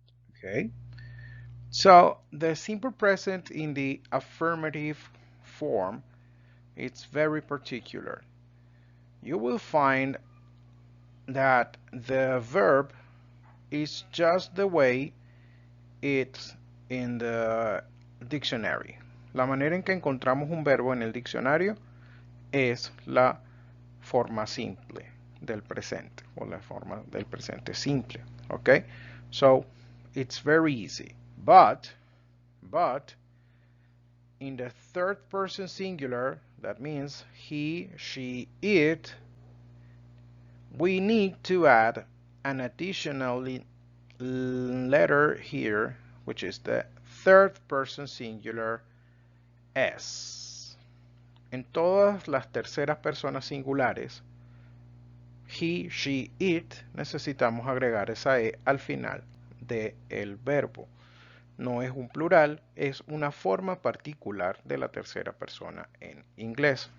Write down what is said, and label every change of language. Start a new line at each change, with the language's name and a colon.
English: Okay. So the simple present in the affirmative form, it's very particular. You will find that the verb is just the way it's in the dictionary.
Spanish: La manera en que encontramos un verbo en el diccionario es la forma simple del presente o la forma del presente simple.
English: Okay, so it's very easy. But in the third person singular, that means he, she, it, we need to add an additional letter here, which is the third person singular s.
Spanish: En todas las terceras personas singulares,
English: he, she, it,
Spanish: necesitamos agregar esa e al final del verbo. No es un plural, es una forma particular de la tercera persona en inglés.